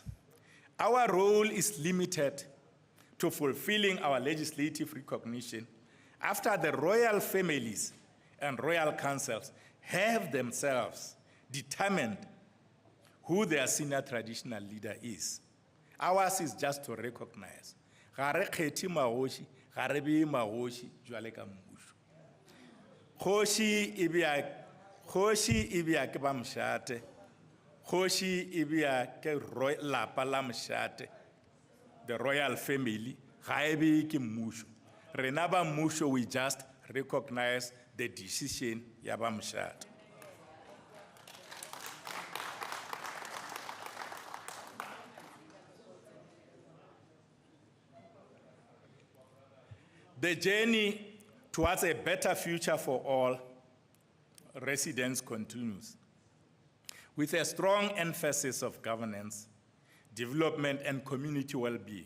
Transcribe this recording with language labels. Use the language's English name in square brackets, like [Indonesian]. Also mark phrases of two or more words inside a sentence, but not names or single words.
[English] Our role is limited to fulfilling our legislative recognition after the royal families and royal councils have themselves determined who their senior traditional leader is. Ours is just to recognize. [Northern Sotho] Ga re kgethi magoši, ga re bee magoši jwale ka mmušo. Kgoši e bea ke ba Mšate, kgoši e bea ke lapa la Mšate, [English] the royal family, [Northern Sotho] ga e bee ke mmušo. Rena ba mmušo, [English] we just recognize the decision [Northern Sotho] ya ba Mšate. [English] The journey towards a better future for all residents continues, with a strong emphasis of governance, development, and community well-being.